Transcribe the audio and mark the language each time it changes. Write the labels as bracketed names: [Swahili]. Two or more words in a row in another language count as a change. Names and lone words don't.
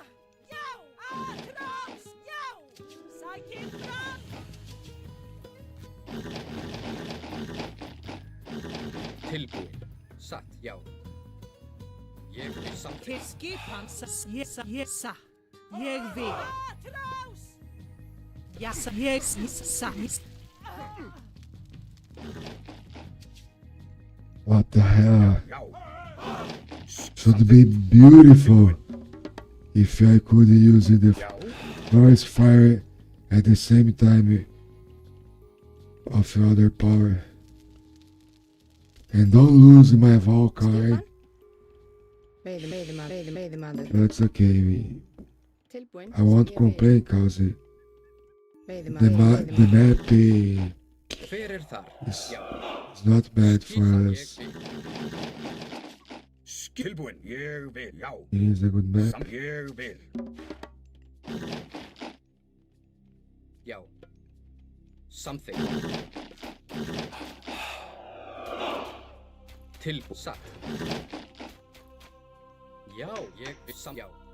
[Icelandic] Tilbúinn. Satt. Já. Ég vil samþykkt. Til skipan. Ég satt. Ég vil. Ja, ég satt. [English] What the hell? [Icelandic] Já. [English] Should be beautiful if I could use the [Icelandic] Já. [English] forest fire at the same time of other power. And don't lose my Valkyrie. [Icelandic] Skipan. Veiðimaður. [English] That's okay. [Icelandic] Tilbúinn. [English] I won't [Icelandic] Ég vil. [English] complain because the [Icelandic] Veiðimaður. [English] map [Icelandic] Hver er þar? [English] is [Icelandic] Já. [English] not bad for [Icelandic] Skipan. [English] us. [Icelandic] Ég vil. Tilbúinn. Ég vil. Já. [English] It is a good map. [Icelandic] Ég vil. Já. Something. Tilbúinn. Satt. Já. Ég vil já.